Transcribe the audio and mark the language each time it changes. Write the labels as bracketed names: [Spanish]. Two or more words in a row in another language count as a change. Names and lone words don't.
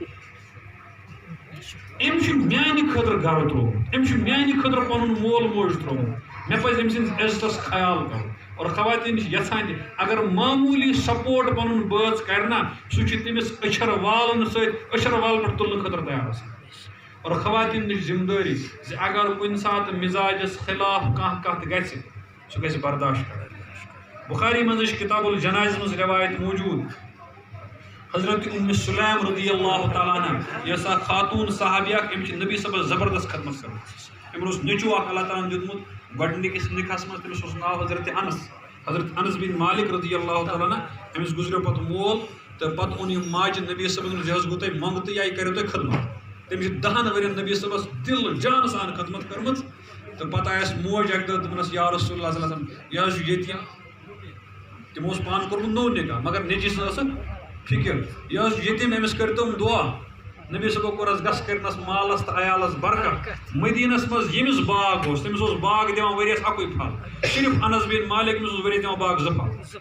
[Kashmiri] أمۍ چھُ میانہِ خٲطرٕ گرٕ ترٛوومُت أمۍ چھُ میانہِ خٲطرٕ پنُن مول موج ترٛوومُت مےٚ پزِ أمۍ سٕنٛدِس عزتس خیال کرُن اور خواتین چھِ یژھان تہِ اگر معموٗلی سپورٹ پنُن بٲژ کرِ نا سُہ چھُ تٔمِس أچھر والن سۭتۍ أچھر وال پٮ۪ٹھ تُلنہٕ خٲطرٕ تیار آسان اور خواتین نِش ذمہٕ دٲری زِ اگر کُنہِ ساتہٕ مزاجس خلاف کانٛہہ کتھ گژھِ سُہ گژھِ برداشت کرٕنۍ بخاری منٛز چھِ کتاب الجنائز منٛز روایت موجوٗد حضرت ام سلیم [Arabic] رضی اللہ تعالیٰ عنہ [Kashmiri] یہ سا خاتون صحابیہ أمۍ چھِ نبی صٲبس زبردست خدمت کٔرمٕژ أمۍ اوس نیٚچوٗ اکھ اللہ تعالیٰ ہن دیُتمُت گۄڈنِکِس نِکاحس منٛز تٔمِس اوس ناو حضرت انس بن مالک [Arabic] رضی اللہ تعالیٰ عنہ [Kashmiri] أمِس گُزریو پتہٕ مول تہٕ پتہٕ اوٚن یہِ ماجہِ نبی صٲبس یہِ حظ گوٚو تۄہہِ منٛگتہٕ یا یہِ کریو تۄہہِ خدمت تٔمِس چھِ 10 ؤرین نبی صٲبس دل جان سان خدمت کٔرمٕژ تہٕ پتہٕ آیس موج اکہِ دۄہ دوٚپنس [Arabic] یا رسول اللہ صلی اللہ علیہ وسلم [Kashmiri] یہِ حظ چھُ ییٚتہِ تِمو اوس پانہٕ کوٚرمُت نوٚو نِکاح مگر نیٚچی سٕنٛز ٲسٕکھ فِکر یہِ حظ چھُ یتیٖم أمِس کٔرۍتو دُعا نبی صٲبو کوٚرس گژھ کٔرنس مالس تہٕ عیالس برکت مدیٖنس منٛز ییٚمِس باغ اوس تٔمِس اوس باغ دِوان ؤرِیس اکُے پھل صرف انس بن مالک أمِس اوس ؤرِیس دِوان باغ 2 پھل